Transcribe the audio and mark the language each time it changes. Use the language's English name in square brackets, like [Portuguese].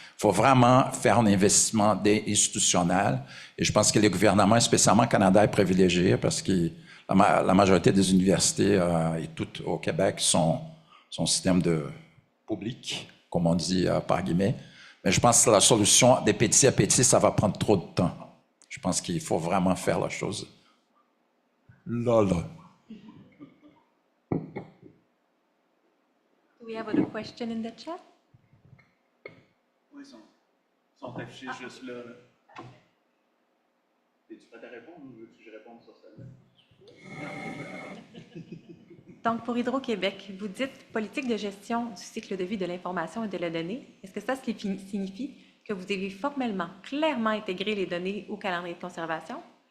[French] Il faut vraiment faire un investissement institutionnel et je pense que le gouvernement, spécialement au Canada, est privilégié parce que la majorité des universités et toutes au Québec sont un système de public, comme on dit par guillemets. Mais je pense que la solution des petits à petits, ça va prendre trop de temps. Je pense qu'il faut vraiment faire la chose là. [English] Do we have a question in the chat? [French] Oui, ils sont affichés juste là. Es-tu prêt à répondre ou veux-tu que je réponde sur celle-là? Donc, pour Hydro-Québec, vous dites politique de gestion du cycle de vie de l'information et de la donnée. Est-ce que ça signifie que vous avez formellement, clairement intégré les données au calendrier de conservation?